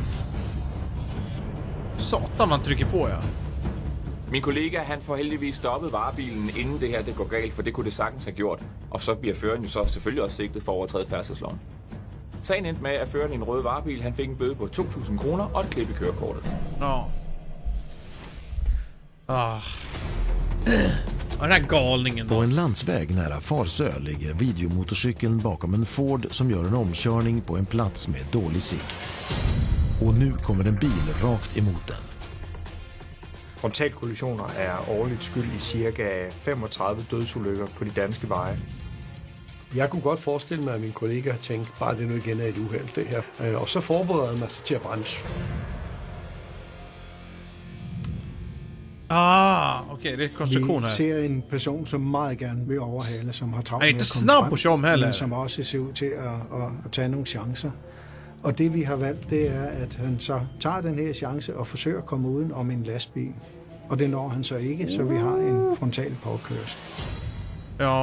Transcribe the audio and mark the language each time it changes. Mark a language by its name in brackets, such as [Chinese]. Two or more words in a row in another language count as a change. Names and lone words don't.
[Swedish] Satan, man trykker på, ja. [Danish] Min kollega, han får heldigvis stoppet varebilen, inden det her det går galt, for det kunne det sagtens have gjort. Og så bliver føreren jo så selvfølgelig også sigtet for at overtræde færdselsloven. Sagen endte med, at føreren i en rød varebil, han fik en bøde på 2.000 kroner og et klip i kørekortet. [Swedish] Och den här galningen då. På en landsväg nära Farsö ligger videomotorcykeln bakom en Ford som gör en omkörning på en plats med dålig sikt. Och nu kommer en bil rakt emot den. [Danish] Frontalkollisioner er årligt skyld i ca. 35 dødsulykker på de danske veje. Jeg kunne godt forestille mig, at min kollega tænkte, bare det nu igen er et uheld, det her. Og så forbereder man sig til at bremse. [Swedish] Okej, det är konstruktion här. [Danish] Vi ser en person, som meget gerne vil overhale, som har travlt med at komme frem, på men som også ser ud til at tage nogle chancer. Og det vi har valgt, det er, at han så tager den her chance og forsøger at komme uden om en lastbil. Og det når han så ikke, så vi har en frontal påkørsel. Ja.